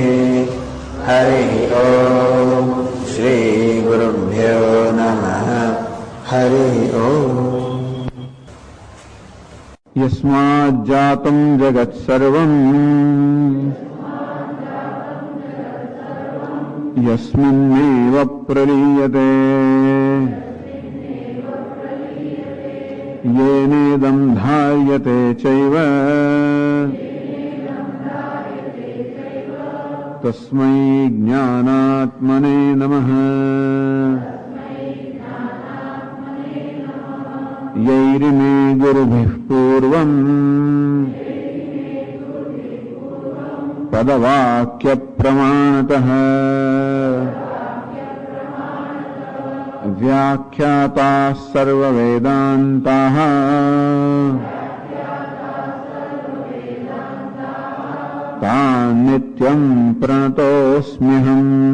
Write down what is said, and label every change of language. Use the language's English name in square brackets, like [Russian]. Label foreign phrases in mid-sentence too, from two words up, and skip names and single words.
[Sanskrit] હરિ ઓમ. શ્રી ગુરુભ્યો નમઃ. હરિ ઓમ. યસ્માજ્જાતં જગત સર્વં યસ્મિન્નેવ પ્રલીયતે येनेदं धार्यते चैव तस्मै ज्ञानात्मने नमः. यैरिमे गुरुभिः पूर्वम् पदवाक्यप्रमाणतः व्याख्याताः सर्ववेदान्ताः तान् नित्यं प्रणतोऽस्म्यहम्.